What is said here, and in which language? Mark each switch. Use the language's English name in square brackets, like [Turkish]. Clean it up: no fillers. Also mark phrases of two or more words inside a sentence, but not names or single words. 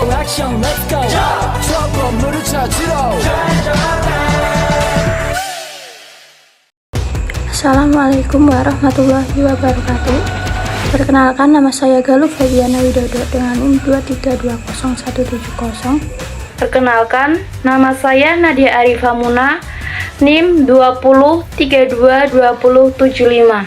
[Korean] 액션 [English] let's go [Korean] 저 건물을 찾으러 [Arabic] السلام عليكم ورحمة الله وبركاته. [Indonesian] Perkenalkan, nama saya Galuh Febiana Widodo dengan NIM 2320170. Perkenalkan, nama saya Nadia Arifah Muna, NIM 20322075.